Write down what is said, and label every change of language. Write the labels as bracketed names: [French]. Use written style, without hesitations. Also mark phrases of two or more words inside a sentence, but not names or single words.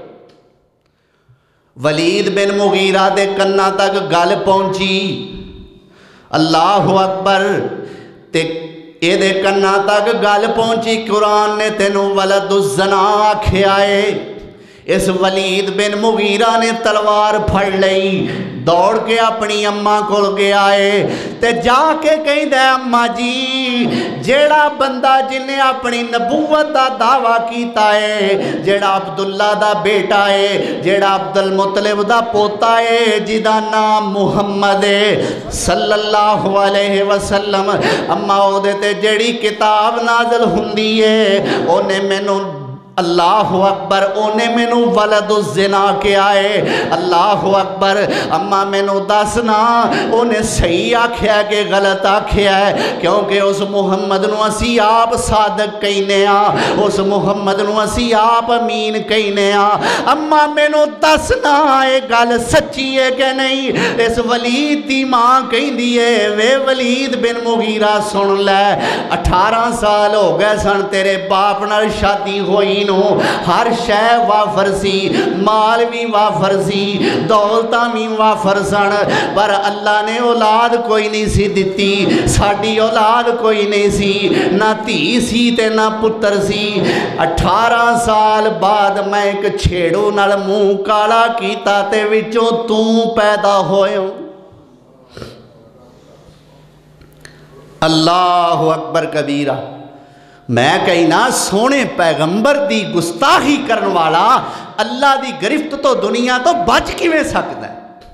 [Punjabi] ولید بن مغیرہ دے کنہ تک گل پہنچی. [Arabic] اللہ اکبر. [Punjabi] تے اے دے کنہ تک گل پہنچی, قرآن نے تینوں [Arabic] ولد الزنا [Punjabi] آکھیا ہے. اس ولید بن مغیرہ نے تلوار پھڑ لئی, دوڑ کے اپنی اماں کول گیا ہے. تے جا کے کہیں دے اماں جی, جیڑا بندہ جنہیں اپنی نبوت دا دعویٰ کیتا ہے, جیڑا عبداللہ دا بیٹا ہے, جیڑا عبدالمطلب دا پوتا ہے, جدا نام محمد ہے [Arabic] صلی اللہ علیہ وسلم. [Punjabi] اماں او دے تے جیڑی کتاب نازل ہوندی ہے, اونے مینوں [Arabic] اللہ اکبر, [Punjabi] اونے مینوں [Arabic] ولد الزنا [Punjabi] کیا ہے. [Arabic] اللہ اکبر. [Punjabi] اماں مینوں دسنا اونے صحیح آکھیا کہ غلط آکھیا ہے, کیونکہ اس محمد نو اسی آپ صادق کہنے ہاں, اس محمد نو اسی آپ امین کہنے ہاں. اماں مینوں دسنا اے گل سچی ہے کہ نہیں؟ اس ولید دی ماں کہندی ہے, وے ولید بن مغیرہ سن لے, 18 سال ہو گئے سن تیرے باپ نال شادی ہوئی نو, ہر شے وافر سی, مال بھی وافر سی, دولتاں بھی وافر سن, پر اللہ نے اولاد کوئی نہیں سی دیتی. ساڈی اولاد کوئی نہیں سی, نہ دھی سی تے نہ پتر سی. 18 سال بعد میں ایک چھیڑو نال منہ کالا کیتا تے وچوں تو پیدا ہوئے. [Arabic] اللہ اکبر کبیرہ. [Punjabi] میں کہنا سونے پیغمبر دی گستاخی کرن والا اللہ دی گرفت تو دنیا تو بچ کیویں سکتا ہے؟